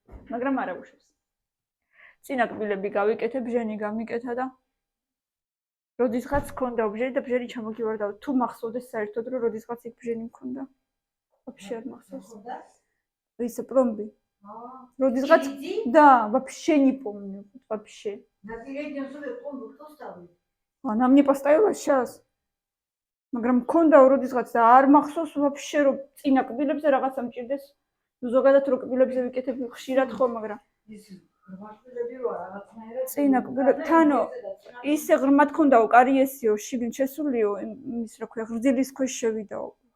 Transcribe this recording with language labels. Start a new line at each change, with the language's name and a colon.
Georgian: მაგრამ არა უშავს. წინა კბილები გავიკეთე, ბჟენი გამიკეთა და როდისღაც მქონდა ბჟენი და ბჟენი ჩამოგივარდა. თუ მახსოვდეს საერთოდ რომ როდისღაც იქ ბჟენი მქონდა.
Russian: вообще
Georgian: არ მახსოვს.
Russian: Isso, пломби.
Georgian: Родисгат,
Russian: да, вообще не помню, вообще. На переднем зубе пломбу кто ставил? Она мне поставила сейчас.
Georgian: Მაგრამ მქონდა როდისღაც და არ მახსოვს
Russian: вообще
Georgian: რომ წინა კბილებზე რაღაცა მჭირდეს. ზოგადად რო კბილებზე ვიკეთებ ხშირად ხო, მაგრამ ის ღრმატკბილები რა რაღაცნაირად წინა კბილებთანო ისე ღრმად ქონდაო, კარიესიო, შიგნით შესულიო, ის რა ქვია, ღრძილის ქვეშ შევიდაო.